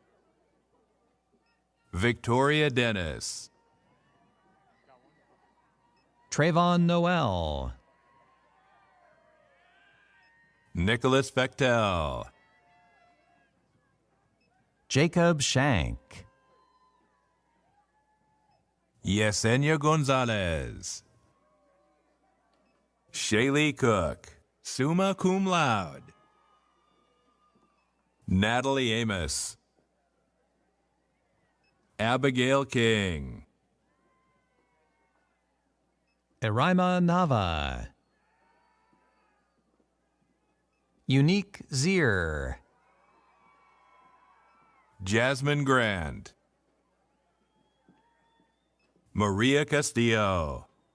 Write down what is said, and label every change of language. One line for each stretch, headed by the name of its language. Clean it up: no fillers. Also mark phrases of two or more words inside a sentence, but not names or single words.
English: Victoria Dennis. Trayvon Noel, Nicholas Bechtel. Jacob Shank, Yesenia Gonzalez. Shaylee Cook,
Latin: summa cum laude.
English: Natalie Amos. Abigail King. Eraima Nava, Unique Zier, Jasmine Grant. Maria Castillo.